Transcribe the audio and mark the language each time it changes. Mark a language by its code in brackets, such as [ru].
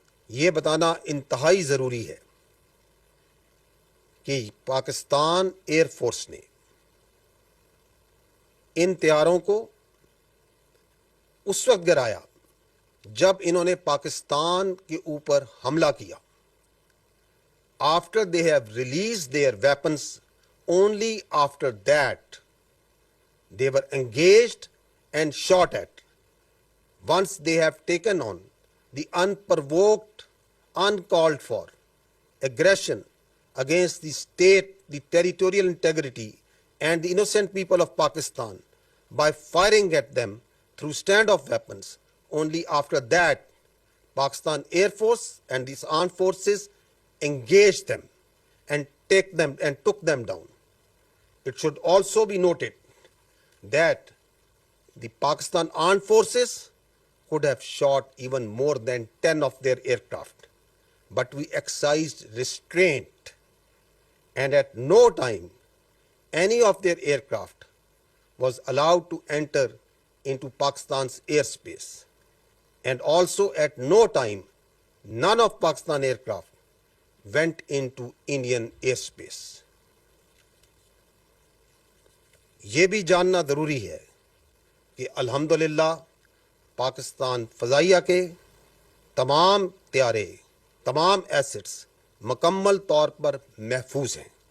[ur] یہ بتانا انتہائی ضروری ہے کہ پاکستان ایئر فورس نے ان طیاروں کو اس وقت گرایا جب انہوں نے پاکستان کے اوپر حملہ کیا. [en] After they have release their weapons, only after that they were engaged and shot at. Once they have taken on the unprovoked, uncalled for aggression against the state, the territorial integrity and the innocent people of Pakistan by firing at them through standoff weapons, only after that Pakistan Air Force and these armed forces engaged them and took them down. It should also be noted that the Pakistan armed forces could have shot even more than 10 of their aircraft, but we exercised restraint and at no time any of their aircraft was allowed to enter into Pakistan's airspace, and also at no time none of Pakistan aircraft went into Indian airspace. [ur] یہ بھی جاننا ضروری ہے کہ الحمدللہ پاکستان فضائیہ کے تمام طیارے, تمام ایسٹس مکمل طور پر محفوظ ہیں.